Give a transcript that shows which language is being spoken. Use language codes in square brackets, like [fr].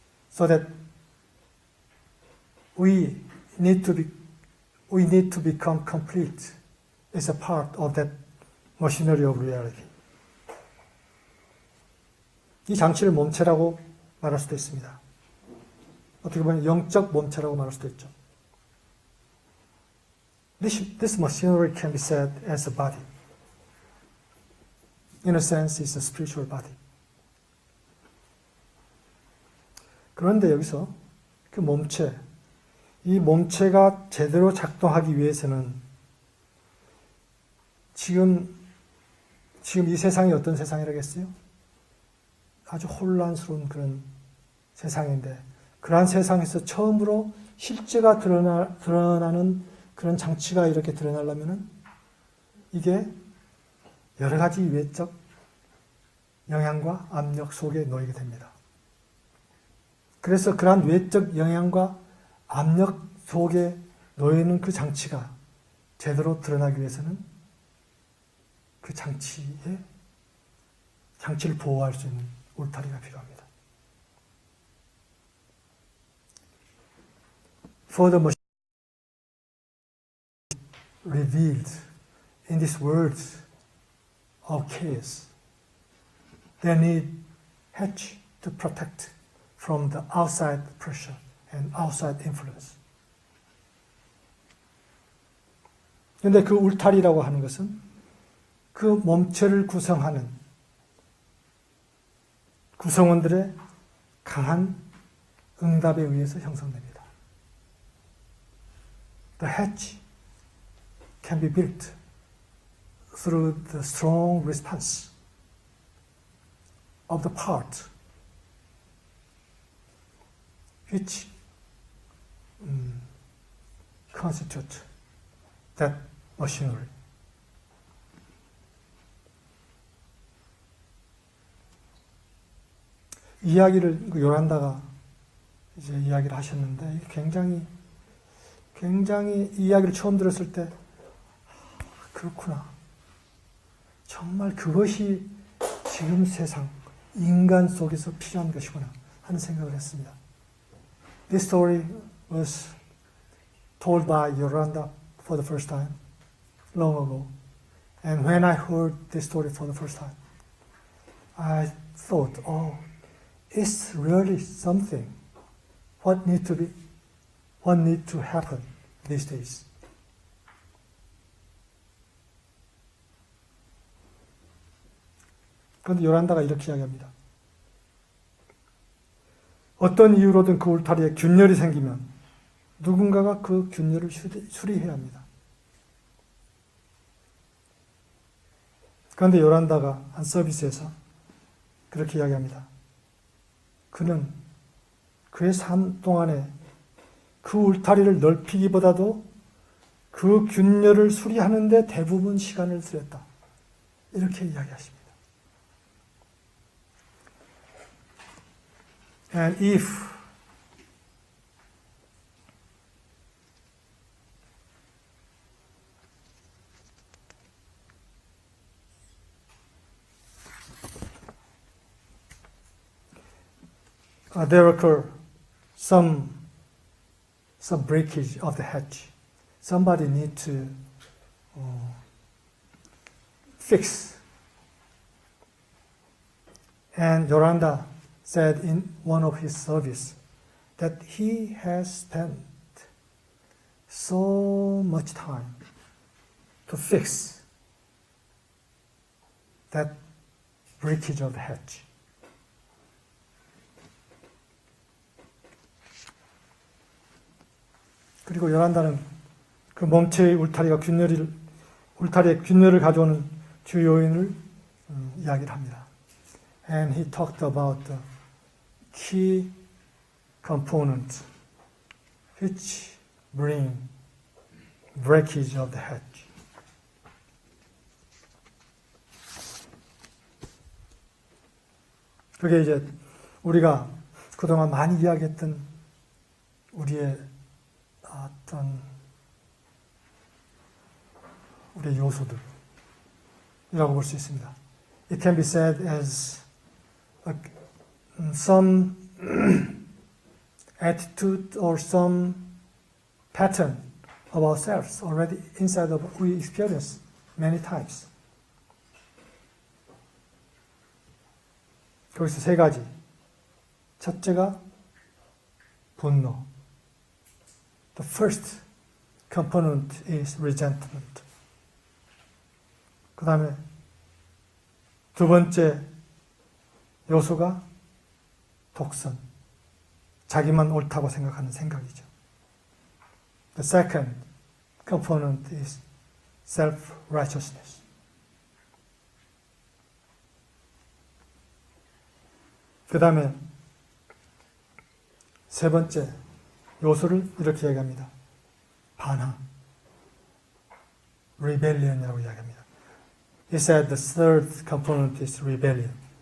[en] So that we need to become complete as a part of that machinery of reality. [ko] 이 장치를 몸체라고 말할 수도 있습니다. 어떻게 보면 영적 몸체라고 말할 수도 있죠. [en] This machinery can be said as a body. In a sense, it's a spiritual body. [ko] 그런데 여기서 그 몸체, 이 몸체가 제대로 작동하기 위해서는 지금 이 세상이 어떤 세상이라겠어요? 아주 혼란스러운 그런 세상인데, 그러한 세상에서 처음으로 실제가 드러나는 그런 장치가 이렇게 드러나려면은 이게 여러 가지 외적 영향과 압력 속에 놓이게 됩니다. 그래서 그러한 외적 영향과 압력 속에 놓이는 그 장치가 제대로 드러나기 위해서는 그 장치를 보호할 수 있는 울타리가 필요합니다. [en] For the machine revealed in this world of chaos, they need hedge to protect from the outside pressure and outside influence. [ko] 그런데 그 울타리라고 하는 것은 그 몸체를 구성하는 구성원들의 강한 응답에 의해서 형성됩니다. [en] The hatch can be built through the strong response of the part which constitute that machinery. [ko] 이야기를 요란다가 이제 이야기를 하셨는데 굉장히 이 이야기를 처음 들었을 때 그렇구나. 정말 그것이 지금 세상 인간 속에서 필요한 것이구나 하는 생각을 했습니다. [en] This story was told by Yolanda for the first time long ago. And when I heard this story for the first time, I thought, oh, it's really something. What need to happen these days? [ko] 그런데 요란다가 이렇게 이야기합니다. 어떤 이유로든 그 울타리에 균열이 생기면 누군가가 그 균열을 수리해야 합니다. 그런데 요란다가 한 서비스에서 그렇게 이야기합니다. 그는 그의 삶 동안에 그 울타리를 넓히기보다도 그 균열을 수리하는 데 대부분 시간을 들였다. 이렇게 이야기하십니다. [en] And if there occur some breakage of the hatch, somebody need to fix. And Yolanda said in one of his service that he has spent so much time to fix that breakage of the hatch. [ko] 그리고 요란다는 그 몸체의 울타리에 균열을 가져오는 주 요인을 이야기를 합니다. [en] And he talked about the key components which bring breakage of the hatch. [ko] 그게 이제 우리가 그동안 많이 이야기했던 우리의 어떤 우리의 요소들이라고 볼 수 있습니다. [en] It can be said as some attitude or some pattern of ourselves already inside of we experience many times. [ko] 거기서 세 가지. 첫째가 분노. [en] The first component is resentment. [ko] 그 다음에 두 번째 요소가 독선. 자기만 옳다고 생각하는 생각이죠. [en] The second component is self-righteousness. [ko] 그 다음에 세 번째 요소를 이렇게 얘기합니다. 반항. rebellion이라고 이야기합니다. [en] He said the third component is rebellion.